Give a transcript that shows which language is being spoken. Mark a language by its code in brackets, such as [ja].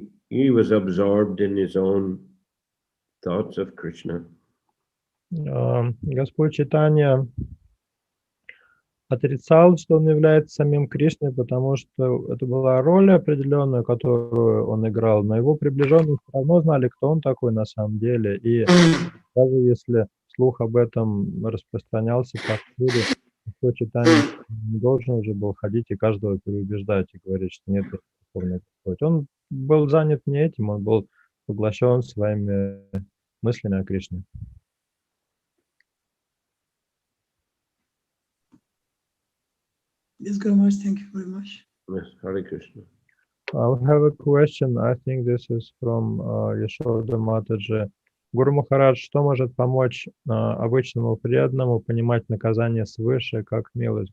[en] He was absorbed in his own thoughts of Krishna. [ru] Господь Чайтанья отрицал, что он является самим Кришной, потому что это была роль определенная, которую он играл, но его приближенные все равно знали, кто он такой на самом деле. И даже если слух об этом распространялся повсюду, Господь Чайтанья не должен уже был ходить и каждого переубеждать и говорить, что нет, это Верховный Господь. Он был занят не этим, он был поглощен своими мыслями о Кришне. [en] Yes, Guru Maharaj, thank you very much. Yes, Hare Krishna. I have a question. I think this is from Yashoda Mataji. [ru] Гуру Махарадж, что может помочь обычному преданному понимать наказание свыше как милость?